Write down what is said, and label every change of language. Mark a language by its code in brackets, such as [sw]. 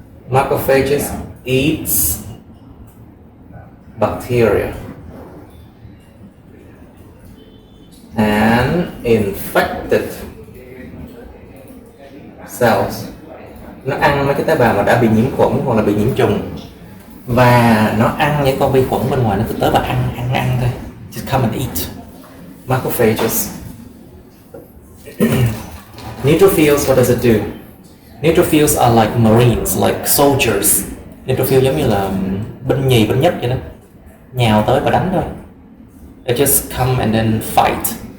[en] Macrophages eats bacteria and infected cells. [vi] Nó ăn mấy cái tế bào mà đã bị nhiễm khuẩn hoặc là bị nhiễm trùng, và nó ăn những con vi khuẩn bên ngoài, nó cứ tới và ăn thôi. [en] Just come and eat. Macrophages. Neutrophils, what does it do? Neutrophils are like marines, like soldiers. [vi] Neutrophil giống như là binh nhì, binh nhất vậy đó. Nhào tới và đánh thôi. [en] They just come and then fight.